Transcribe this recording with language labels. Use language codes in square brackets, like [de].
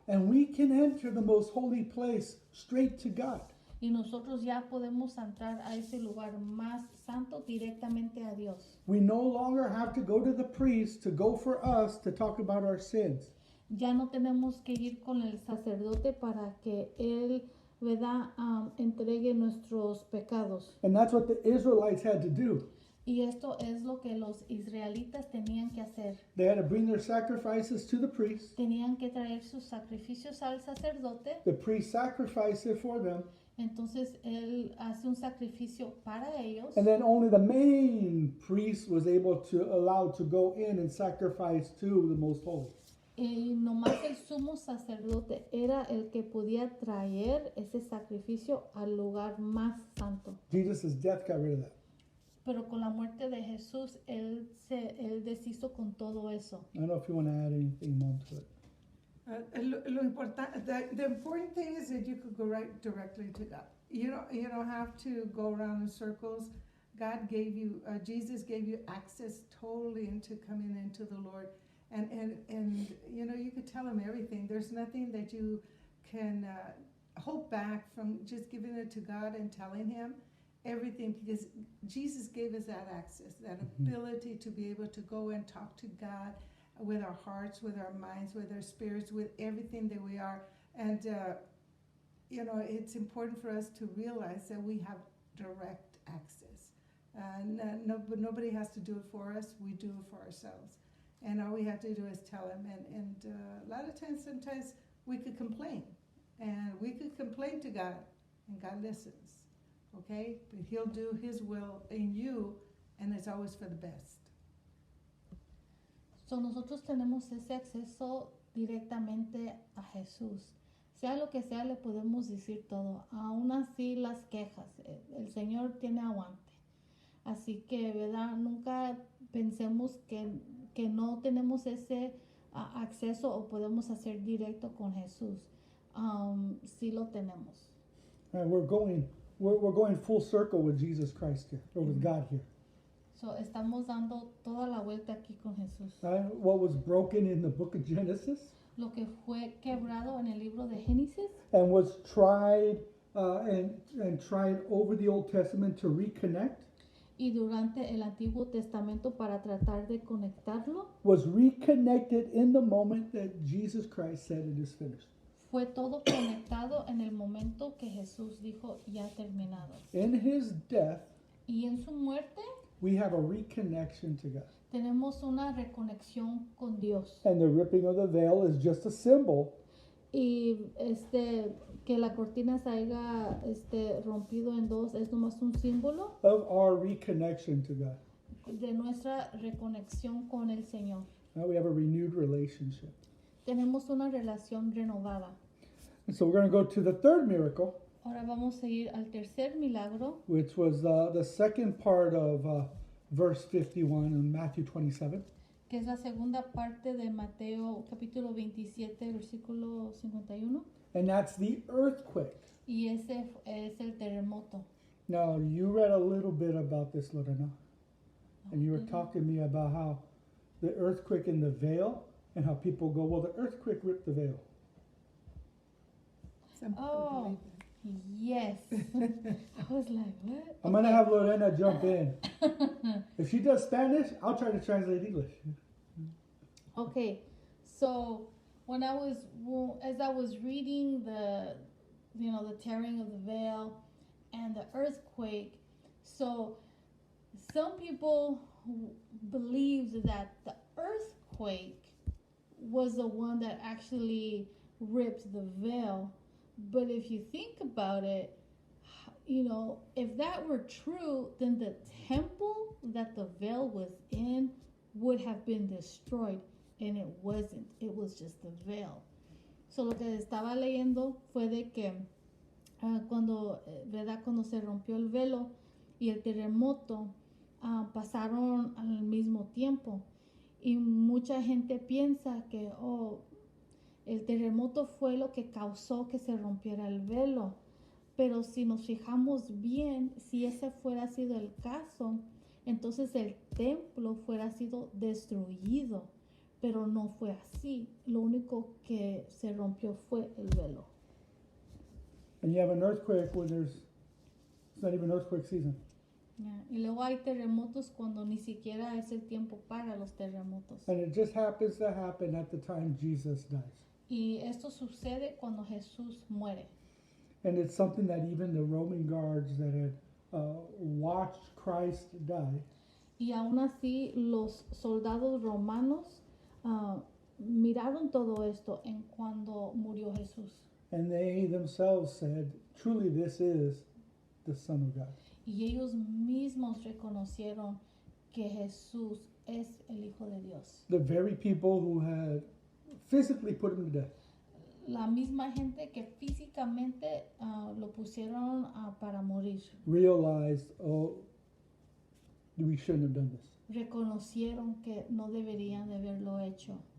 [en] and we can enter the most holy place straight to God. [es] y nosotros ya podemos entrar a ese lugar más santo directamente a Dios. [en] We no longer have to go to the priest to go for us to talk about our sins. [es] Ya no tenemos que ir con el sacerdote para que él, ¿verdad? Entregue nuestros pecados. [en] And that's what the Israelites had to do. [es] Y esto es lo que los israelitas tenían que hacer. [en] They had to bring their sacrifices to the priest. [es] Tenían que traer sus sacrificios al sacerdote. [en] The priest sacrificed it for them. [es] Entonces él hace un sacrificio para ellos. [en] And then only the main priest was able to allow to go in and sacrifice to the most holy. [es] Y nomás el sumo sacerdote era el que podía traer ese sacrificio al lugar más santo. [en] Jesus' death got rid of that. [es] Pero con la muerte de Jesús, él deshizo con todo eso. [en] I don't know if you want to add anything more to it. The important thing is that you could go right directly to God. You don't have to go around in circles. God gave you, Jesus gave you access totally into coming into the Lord. And you could tell him everything. There's nothing that you can hold back from just giving it to God and telling him everything, because Jesus gave us that access, that ability to be able to go and talk to God with our hearts, with our minds, with our spirits, with everything that we are. And, it's important for us to realize that we have direct access. Nobody has to do it for us. We do it for ourselves. And all we have to do is tell him. And a lot of times, sometimes we could complain. And we could complain to God, and God listens. Okay? But he'll do his will in you, and it's always for the best. [es] So nosotros tenemos ese acceso directamente a Jesús. Sea lo que sea, le podemos decir todo. Aún así las quejas. El Señor tiene aguante. Así que, ¿verdad? Nunca pensemos que no tenemos ese acceso o podemos hacer directo con Jesús. Sí lo tenemos. [en] All right, we're going full circle with Jesus Christ here, or with God here. [es] So, estamos dando toda la vuelta aquí con Jesús. [en] Right? What was broken in the book of Genesis [es] Lo que fue quebrado en el libro de Génesis [en] and was tried and tried over the Old Testament to reconnect. [es] y durante el Antiguo Testamento para tratar de conectarlo, [en] was reconnected in the moment that Jesus Christ said it is finished. [es] fue todo conectado en el momento que Jesús dijo ya terminado. [en] In his death, [es] Y en su muerte [en] we have a reconnection to God. [es] tenemos una reconexión con Dios. [en] And the ripping of the veil is just a symbol [es] Y que la cortina se haya rompido en dos es nomás un símbolo [en] of our reconnection to God. [es] de nuestra reconexión con el Señor. [en] Now we have a renewed relationship. [es] Tenemos una relación renovada. [en] And so we're going to go to the third miracle, [es] Ahora vamos a ir al tercer milagro, [en] which was the second part of verse 51 in Matthew 27. [es] que es la segunda parte de Mateo capítulo 27, versículo 51. [en] And that's the earthquake. [es] Y ese es el terremoto. [en] Now, you read a little bit about this, Lorena. And you were talking to me about how the earthquake in the veil and how people go, well, the earthquake ripped the veil. Some people Oh, yes. I was like, what? I'm going to have Lorena jump in. If she does Spanish, I'll try to translate English. Okay, so as I was reading the tearing of the veil and the earthquake, so some people believed that the earthquake was the one that actually ripped the veil. But if you think about it, if that were true, then the temple that the veil was in would have been destroyed. And it wasn't. It was just the veil. [es] So lo que estaba leyendo fue de que cuando se rompió el velo y el terremoto pasaron al mismo tiempo. Y mucha gente piensa que el terremoto fue lo que causó que se rompiera el velo. Pero si nos fijamos bien, si ese fuera sido el caso, entonces el templo fuera sido destruido. Pero no fue así. Lo único que se rompió fue el velo. [en] And you have an earthquake when it's not even earthquake season. Yeah. [es] Y luego hay terremotos cuando ni siquiera es el tiempo para los terremotos. [en] And it just happens to happen at the time Jesus dies. [es] Y esto sucede cuando Jesús muere. [en] And it's something that even the Roman guards that had watched Christ die, [es] Y aún así los soldados romanos miraron todo esto en cuando murió Jesús. [en] and they themselves said, truly this is the Son of God. [es] Y ellos mismos reconocieron que Jesús es el Hijo de Dios. [en] The very people who had physically put him to death. [es] La misma gente que físicamente lo pusieron para morir. [en] Realized, oh, we shouldn't have done this. [es] Reconocieron que no deberían de haberlo hecho.